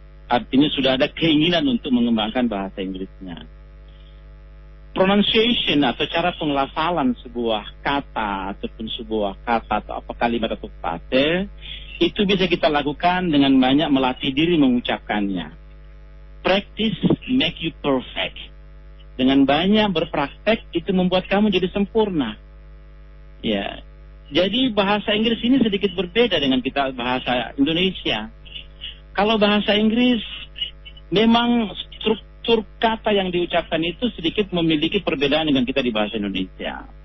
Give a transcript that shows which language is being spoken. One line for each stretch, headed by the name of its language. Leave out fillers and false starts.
Indonesian: Artinya sudah ada keinginan untuk mengembangkan bahasa Inggrisnya. Pronunciation atau cara pengelafalan sebuah kata ataupun sebuah kata atau apa kalimat atau kata itu bisa kita lakukan dengan banyak melatih diri mengucapkannya.
English: Practice make you perfect.
Indonesian: Dengan banyak berpraktek itu membuat kamu jadi sempurna. Ya. Jadi bahasa Inggris ini sedikit berbeda dengan kita bahasa Indonesia. Kalau bahasa Inggris memang struktur kata yang diucapkan itu sedikit memiliki perbedaan dengan kita di bahasa Indonesia.